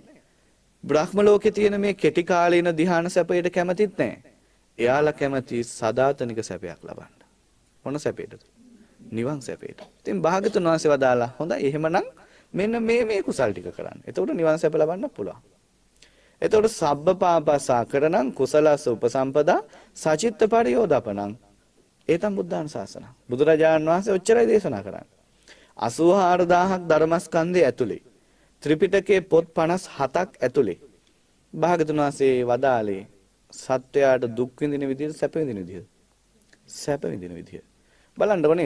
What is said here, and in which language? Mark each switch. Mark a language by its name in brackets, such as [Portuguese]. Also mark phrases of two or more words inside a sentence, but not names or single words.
[Sinhala] බ්‍රහ්ම ලෝකේ තියෙන මේ කෙටි කාලීන ධ්‍යාන සැපයට කැමතිත් නැහැ. එයාලා කැමති සදාතනික සැපයක් ලබන්න. මොන සැපයටද? නිවන් සැපයට. ඉතින් භාග්‍යතුන් වහන්සේ වදාලා හොඳයි එහෙමනම් මෙන්න මේ කුසල් ටික කරන්න. එතකොට නිවන් සැප ලබන්න පුළුවන්. [Pali] එතකොට සබ්බ පාපස්සා කරණං කුසලස්ස උපසම්පදා සචිත්ත පරියෝදපණං ඒතම් බුද්ධාන ශාසන. [Sinhala] බුදුරජාණන් වහන්සේ ඔච්චරයි දේශනා කරන්නේ. 84000ක් ධර්මස්කන්ධය ඇතුලේ ත්‍රිපිටකයේ පොත් 57ක් ඇතුලේ භාග්‍යතුන් වහන්සේ වදාළේ සත්‍යයට දුක් විඳින විදිහට සැප විඳින විදිහට. සැප විඳින විදිහ. බලන්නකො නේද?